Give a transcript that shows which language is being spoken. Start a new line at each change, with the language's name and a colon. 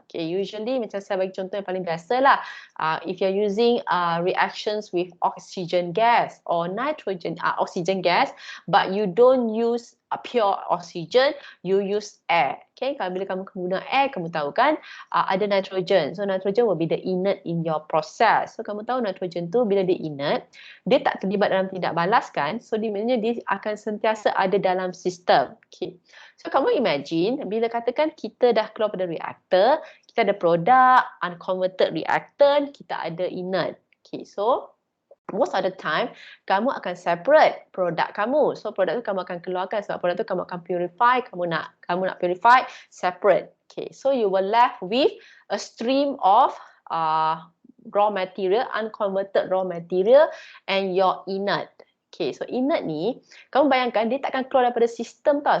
English: Okay, usually
Malay: macam saya bagi contoh yang paling biasa lah.
English: If you're using reactions with oxygen gas or oxygen gas, but you don't use pure oxygen, you use air.
Malay: Okay, kalau bila kamu guna air, kamu tahu kan ada nitrogen.
English: So nitrogen will be the inert in your process.
Malay: So kamu tahu nitrogen tu bila dia inert, dia tak terlibat dalam tindak balas kan. So dia maknanya dia akan sentiasa ada dalam sistem. Okay. So kamu imagine bila katakan kita dah keluar pada reaktor, kita ada produk, unconverted reactant, kita ada inert.
English: Okay, so most of the time,
Malay: kamu akan
English: separate
Malay: produk kamu. So produk tu kamu akan keluarkan sebab produk tu kamu akan purify, kamu nak purify, separate.
English: Okay, so you will left with a stream of raw material, unconverted raw material and your inert.
Malay: Okay, so inert ni, kamu bayangkan dia takkan keluar daripada sistem tau.